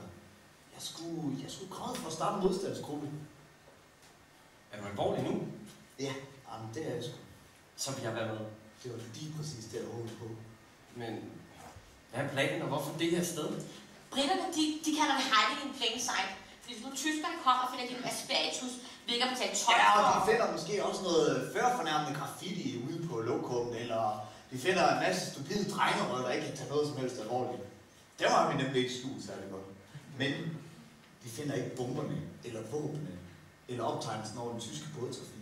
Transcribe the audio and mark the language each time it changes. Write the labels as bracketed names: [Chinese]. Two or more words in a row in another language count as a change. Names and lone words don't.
[Danish] Jeg skulle komme for at starte en modstandsgruppe. Er du alvorlig nu? Ja, Arne, det er jeg sgu. Så vil jeg være med. Det var lige præcis det, jeg håbede på. Men hvad er planen, og hvorfor det her sted? Britterne, de kalder det [English] hiding in plain sight. [Danish] Fordi hvis nu tyskerne kommer og finder de aspergetus, vi ikke har betalt 12 Ja, og de finder måske også noget førfornærmende graffiti ude på lokummet, eller de finder en masse stupide drengerød, der ikke kan tage noget som helst alvorligt. Det har vi nemlig ikke skjult særlig godt. Men de finder ikke bomberne, eller våbnene, eller optegnelsen over den tyske bådtrafik.